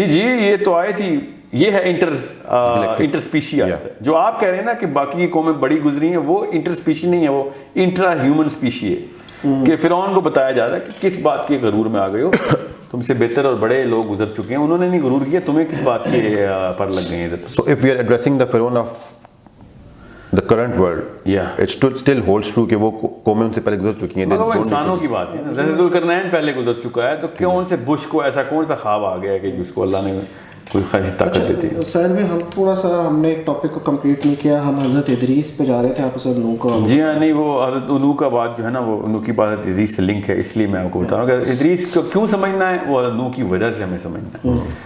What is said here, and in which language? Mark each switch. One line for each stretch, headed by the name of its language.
Urdu: جی یہ تو آیت ہی یہ ہے انٹر اسپیشی آیت ہے. جو آپ کہہ رہے ہیں نا کہ باقی کی قومیں بڑی گزری ہیں, وہ انٹر اسپیشی نہیں ہے, وہ انٹرا ہیومن اسپیشی ہے. کہ فرعون کو بتایا جا رہا ہے کہ کس بات کے غرور میں آ گئے ہو, تم سے بہتر اور بڑے لوگ گزر چکے ہیں, انہوں نے نہیں غرور کیا, تمہیں کس بات کے پر لگ گئے ہیں.
English: So if we are addressing the Pharaoh of the current world, it still holds true
Urdu: کہ وہ قومیں ان سے پہلے گزر چکی ہیں. مگر وہ انسانوں کی بات ہے نا, ذوالقرنین پہلے گزر چکا ہے, تو کون سے بش کو ایسا کون سا خواب آ گیا ہے کہ جس کو اللہ نے کوئی خاصی طاقت دیتی ہے. سر میں ہم تھوڑا سا ہم نے ایک ٹاپک کو کمپلیٹ نہیں کیا, ہم حضرت ادریس پہ جا رہے تھے, آپ اسے نو کا. جی ہاں, نہیں وہ حضرت نوح کا بات جو ہے نا وہ نوح کی بات ادریس سے لنک ہے, اس لیے میں آپ کو بتا رہا ہوں کہ ادریس کو کیوں سمجھنا ہے, وہ نوح کی وجہ سے ہمیں سمجھنا ہے.